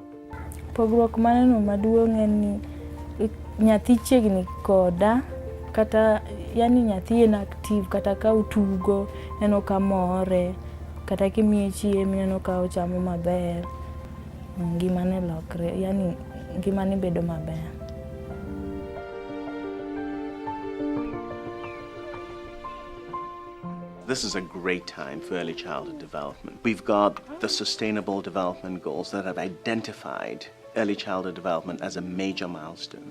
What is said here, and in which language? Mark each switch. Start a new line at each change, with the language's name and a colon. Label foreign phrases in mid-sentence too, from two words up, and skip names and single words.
Luo (Kenya and Tanzania): Pogruok maneno maduong' en ni nyathi chiegni koda, kata yani nyathi en active, kata ka utugo neno ka more, kata kimiye chiemo neno ka ochamo maber, ngimane lokre, yani ngimane bedo maber.
English: This is a great time for early childhood development. We've got the Sustainable Development Goals that have identified early childhood development as a major milestone.